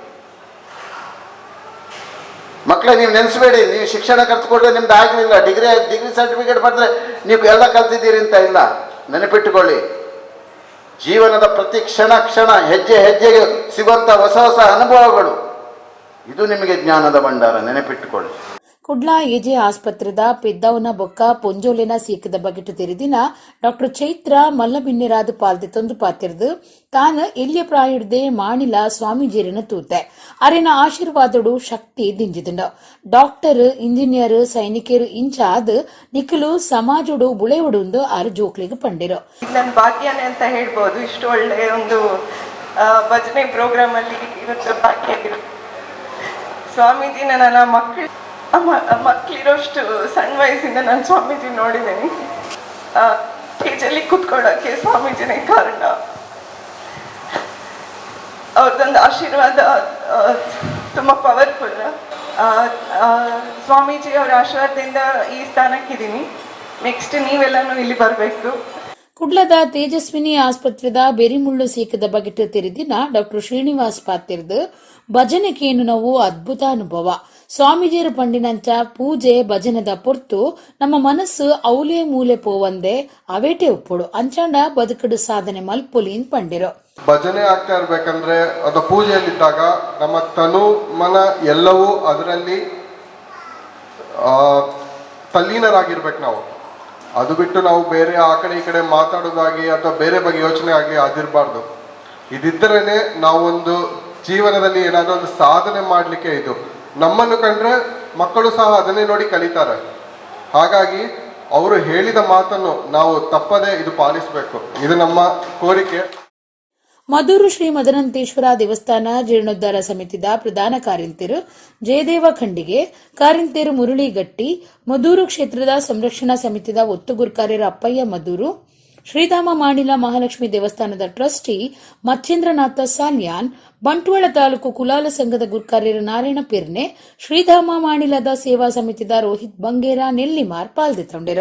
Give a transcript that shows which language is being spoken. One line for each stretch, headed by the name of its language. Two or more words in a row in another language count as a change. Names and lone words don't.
Kannada: ಮಕ್ಕಳೇ, ನೀವು ನೆನೆಸಬೇಡಿ, ನೀವು ಶಿಕ್ಷಣ ಕಲ್ತ್ಕೊಂಡ್ರೆ ನಿಮ್ದು ಆಗಲಿಲ್ಲ, ಡಿಗ್ರಿ ಸರ್ಟಿಫಿಕೇಟ್ ಪಡೆದ್ರೆ ನೀವು ಎಲ್ಲ ಕಲ್ತಿದ್ದೀರಿ ಅಂತ ಇಲ್ಲ. ನೆನಪಿಟ್ಟುಕೊಳ್ಳಿ, ಜೀವನದ ಪ್ರತಿ ಕ್ಷಣ ಹೆಜ್ಜೆ ಹೆಜ್ಜೆಗೆ ಸಿಗುವಂಥ ಹೊಸ ಹೊಸ ಅನುಭವಗಳು, ಇದು ನಿಮಗೆ ಜ್ಞಾನದ ಭಂಡಾರ. ನೆನಪಿಟ್ಟುಕೊಳ್ಳಿ.
Tulu: ಕುಡ್ಲಾ ಎಜೆ ಆಸ್ಪತ್ರೆದ ಪೆದ್ದವನ ಬೊಕ್ಕ ಪೊಂಜೋಲೆನ ಸೀಕದ ಬಗೆಟ್ ತೆರಿದಿನ ಡಾಕ್ಟರ್ ಚೈತ್ರ ಮಲ್ಲಬಿನ್ನೆರಾದ ಪಾಲ್ದೆ ತೊಂದು ಪಾತಿರ್ದು ತಾನು ಎಲ್ಲಿಯ ಪ್ರಾಯುಡ್ದೆ ಮಾಣಿಲ ಸ್ವಾಮೀಜಿರಿನ ತೂತೆ ಅರೆನ ಆಶೀರ್ವಾದಡು ಶಕ್ತಿ ದಿಂಜಿದುಂಡು. ಡಾಕ್ಟರ್, ಇಂಜಿನಿಯರ್, ಸೈನಿಕರು ಇಂಚಾದ್ ನಿಖಲು ಸಮಾಜಡು ಬುಳೆ ಹೊಡುಂದು ಆರು ಜೋಕ್ಲಿಗೆ ಪಂಡಿರು.
Kannada: ನನ್ನ ಭಾಗ್ಯನೇ ಅಂತ ಹೇಳ್ಬೋದು. ಇಷ್ಟು ಒಳ್ಳೆ ಒಂದು ಭಜನೆ ಪ್ರೋಗ್ರಾಮ್ ಅಲ್ಲಿ ಇವತ್ತು ಭಾಗ್ಯ ಸ್ವಾಮೀಜಿನ ನನ್ನ ಮಕ್ಕಳಿರೋಷ್ಟು ಸಣ್ಣ ವಯಸ್ಸಿಂದ ನಾನು ಸ್ವಾಮೀಜಿ ನೋಡಿದ್ದೀನಿ. ಸ್ಟೇಜಲ್ಲಿ ಕೂತ್ಕೊಳ್ಳೋಕ್ಕೆ ಸ್ವಾಮೀಜಿನೇ ಕಾರಣ. ಅವ್ರದ್ದೊಂದು ಆಶೀರ್ವಾದ ತುಂಬ ಪವರ್ಫುಲ್. ಸ್ವಾಮೀಜಿ ಅವರ ಆಶೀರ್ವಾದದಿಂದ ಈ ಸ್ಥಾನಕ್ಕಿದ್ದೀನಿ. ನೆಕ್ಸ್ಟ್ ನೀವೆಲ್ಲನೂ ಇಲ್ಲಿ ಬರಬೇಕು.
Tulu: ಕುಡ್ಲದ ತೇಜಸ್ವಿನಿ ಆಸ್ಪತ್ರೆದ ಬೆರಿಮುಳ್ಳು ಸೀಕದ ಬಗೆಟ್ ತೆರೆದಿನ ಡಾಕ್ಟರ್ ಶ್ರೀನಿವಾಸ್ ಪಾತಿರ್ದು
Kannada: ಭಜನೆಗೇನು ನಾವು ಅದ್ಭುತ ಅನುಭವ.
Tulu: ಸ್ವಾಮೀಜಿಯರು ಪಂಡಿನಂಚ ಪೂಜೆ ಭಜನದ ಪೊರ್ತು ನಮ್ಮ ಮನಸ್ಸು ಔಲೆ ಮೂಲೆ ಪೋವಂದೆ ಅವೇಟೆ ಉಪ್ಪುಡು ಅಂಚಾಂಡ ಬದುಕಡು ಸಾಧನೆ ಮಲ್ಪೊಲಿನ್ ಪಂಡಿರು.
Kannada: ಭಜನೆ ಆಗ್ತಾ ಇರ್ಬೇಕಂದ್ರೆ ಅದು ಪೂಜೆಯಲ್ಲಿದ್ದಾಗ ನಮ್ಮ ತನು ಮನ ಎಲ್ಲವೂ ಅದರಲ್ಲಿ ತಲ್ಲೀನರಾಗಿರ್ಬೇಕು ನಾವು. ಅದು ಬಿಟ್ಟು ನಾವು ಬೇರೆ ಆ ಕಡೆ ಈ ಕಡೆ ಮಾತಾಡೋದಾಗಿ ಅಥವಾ ಬೇರೆ ಬಗ್ಗೆ ಯೋಚನೆ ಆಗಿ ಅದಿರಬಾರ್ದು. ಇದಿದ್ದರೇನೆ ನಾವೊಂದು ಜೀವನದಲ್ಲಿ ಏನಾದರೂ ಒಂದು ಸಾಧನೆ ಮಾಡಲಿಕ್ಕೆ. ಇದು ನಮ್ಮನ್ನು ಕಂಡ್ರೆ ಮಕ್ಕಳು ಸಹ ಅದನ್ನೇ ನೋಡಿ ಕಲಿತಾರೆ. ಹಾಗಾಗಿ ಅವರು ಹೇಳಿದ ಮಾತನ್ನು ನಾವು ತಪ್ಪದೆ ಇದು ಪಾಲಿಸಬೇಕು. ಇದು ನಮ್ಮ ಕೋರಿಕೆ.
Tulu: ಮದೂರು ಶ್ರೀ ಮದನಂತೇಶ್ವರ ದೇವಸ್ಥಾನ ಜೀರ್ಣೋದ್ಧಾರ ಸಮಿತಿದ ಪ್ರಧಾನ ಕಾರ್ಯಂತರು ಜಯದೇವ ಖಂಡಿಗೆ, ಕಾರ್ಯಂತರು ಮುರಳಿಗಟ್ಟಿ, ಮದೂರು ಕ್ಷೇತ್ರದ ಸಂರಕ್ಷಣಾ ಸಮಿತಿದ ಒತ್ತುಗುರ್ಕಾರ್ಯರ ಅಪ್ಪಯ್ಯ ಮದೂರು, ಶ್ರೀಧಾಮ ಮಾಣಿಲ ಮಹಾಲಕ್ಷ್ಮಿ ದೇವಸ್ಥಾನದ ಟ್ರಸ್ಟಿ ಮಚ್ಚೇಂದ್ರನಾಥ ಸಾಲ್ಯಾನ್, ಬಂಟ್ವಾಳ ತಾಲೂಕು ಕುಲಾಲ ಸಂಘದ ಗುರ್ಕಾರ್ಯರ ನಾರಾಯಣ ಪಿರ್ನೆ, ಶ್ರೀಧಾಮ ಮಾಣಿಲದ ಸೇವಾ ಸಮಿತಿದ ರೋಹಿತ್ ಬಂಗೇರ ನೆಲ್ಲಿಮಾರ್ ಪಾಲ್ಗೊಂಡಿರು.